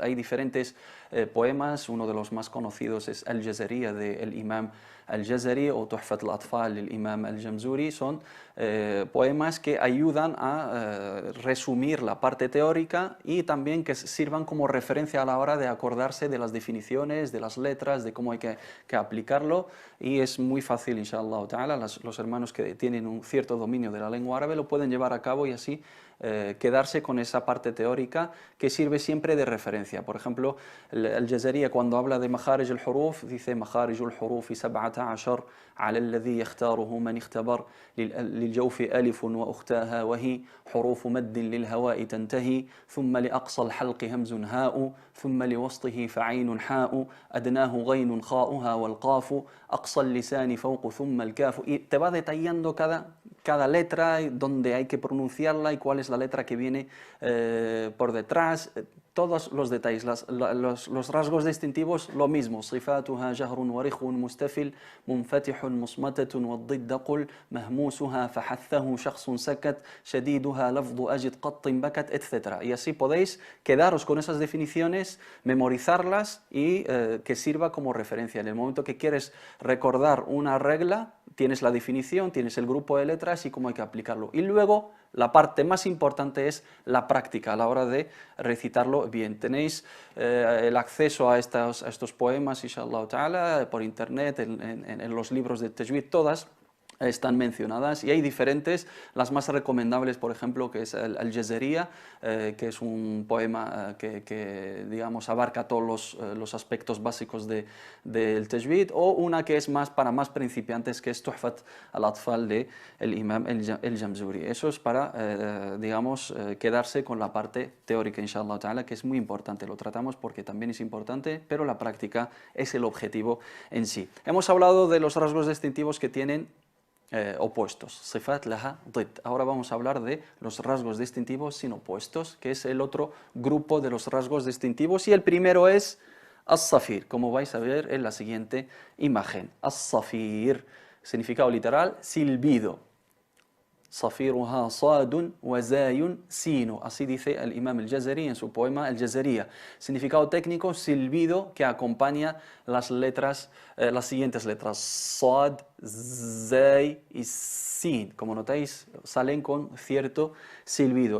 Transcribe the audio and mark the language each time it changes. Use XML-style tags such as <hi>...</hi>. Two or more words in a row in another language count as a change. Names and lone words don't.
<es>Hay diferentes poemas, uno de los más conocidos es Al-Jazariya del Imam Al-Jazari o Tuhfat al-Atfal del Imam Al-Jamzuri. Son poemas que ayudan a resumir la parte teórica y también que sirvan como referencia a la hora de acordarse de las definiciones, de las letras, de cómo hay que aplicarlo, y es muy fácil,</es> <ar>إن شاء الله تعالى.</ar> <es>Los hermanos que tienen un cierto dominio de la lengua árabe lo pueden llevar a cabo y así quedarse con esa parte teórica que sirve siempre de referencia. Por ejemplo, Al-Jazariya, cuando habla de Makharij al-Huruf, dice Makharij al-Huruf 17</es> <ar>على الذي يختاره من اختبر للجوف ألف وأختاها وهي حروف مد للهواء تنتهي ثم لأقصى الحلق همز هاء ثم لوسطه فعين حاء أدناه غين خاؤها والقاف أقصى اللسان فوق ثم الكاف.</ar> <es>Y te va detallando cada letra, donde hay que pronunciarla y cuál es la letra que viene por detrás. Todos los detalles, los rasgos distintivos, lo mismo.</es> <ar>صفاتها جهر ورخو مستفل منفتح مصمتة والضد قل مهموسها فحثه شخص سكت شديدها لفظ أجد قط بكت, etc.</ar> <es>Y así podéis quedaros con esas definiciones, memorizarlas y que sirva como referencia. En el momento que quieres recordar una regla, tienes la definición, tienes el grupo de letras y cómo hay que aplicarlo. Y luego la parte más importante es la práctica a la hora de recitarlo bien. Tenéis el acceso a estos poemas,</es> <ar>إن شاء الله تعالى,</ar> <es>por internet, en los libros de Tajwid, todas están mencionadas y hay diferentes, las más recomendables, por ejemplo, que es el Al-Jazariya, que es un poema que, digamos, abarca todos los aspectos básicos del tajwid, o una que es más para más principiantes, que es Tuhfat al-Atfal de el Imam el-Jamzuri. Eso es para, digamos, quedarse con la parte teórica,</es> <ar>إن شاء الله تعالى,</ar> <es>que es muy importante, lo tratamos porque también es importante, pero la práctica es el objetivo en sí. Hemos hablado de los rasgos distintivos que tienen opuestos,</es> <ar>صفات لها ضد.</ar> <es>Ahora vamos a hablar de los rasgos distintivos sin opuestos, que es el otro grupo de los rasgos distintivos, y el primero es as-safir, como vais a ver en la siguiente imagen. As-safir, significado literal, silbido.</es> <ar>صفيرها صاد وزاي سين.</ar> <es>Así dice el Imam al-Jazari en su poema Al-Jazariya. Significado técnico, silbido que acompaña las letras, las siguientes letras: sad, zay y sin. Como notáis, salen con cierto silbido.</es>